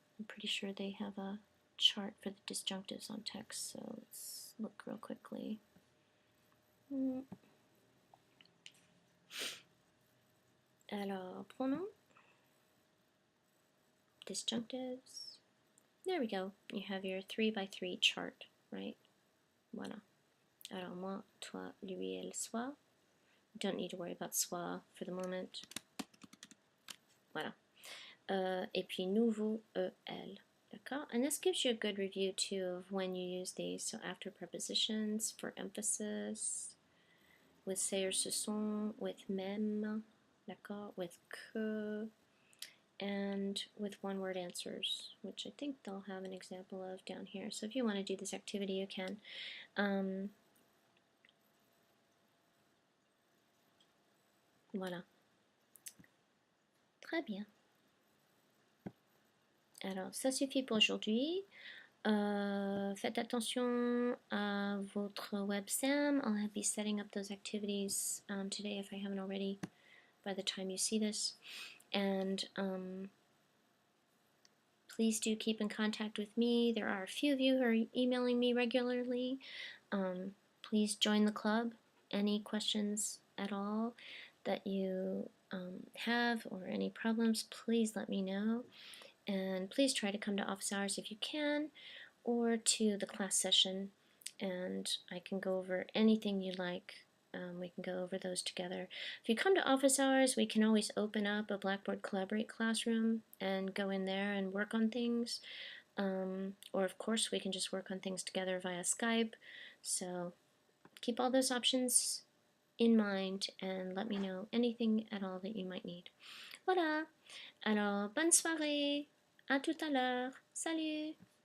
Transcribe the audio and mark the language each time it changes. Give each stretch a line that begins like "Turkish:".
English: I'm pretty sure they have a chart for the disjunctives on text, so let's look real quickly.
French: Alors, pronoms,
English: disjunctives. There we go. You have your 3x3 chart, right?
French: Voilà. Alors, moi, toi, lui, elle, soi.
English: Don't need to worry about soi for the moment.
French: Voilà. Et puis, nous, vous, eux, elles. D'accord?
English: And this gives you a good review too of when you use these. So after prepositions, for emphasis, with c'est or ce sont, with même,
French: d'accord?
English: With que, and with one word answers, which I think they'll have an example of down here. So if you want to do this activity, you can.
French: Voilà. Très bien. Alors, ça suffit pour aujourd'hui. Faites attention à votre WebSam.
English: I'll be setting up those activities today if I haven't already by the time you see this. And please do keep in contact with me. There are a few of you who are emailing me regularly. Please join the club. Any questions at all that you have or any problems, please let me know. And please try to come to office hours if you can, or to the class session, and I can go over anything you like. We can go over those together. If you come to office hours, we can always open up a Blackboard Collaborate classroom and go in there and work on things. Or of course, we can just work on things together via Skype. So keep all those options in mind and let me know anything at all that you might need.
French: Voilà. Alors, bonne soirée. À tout à l'heure. Salut.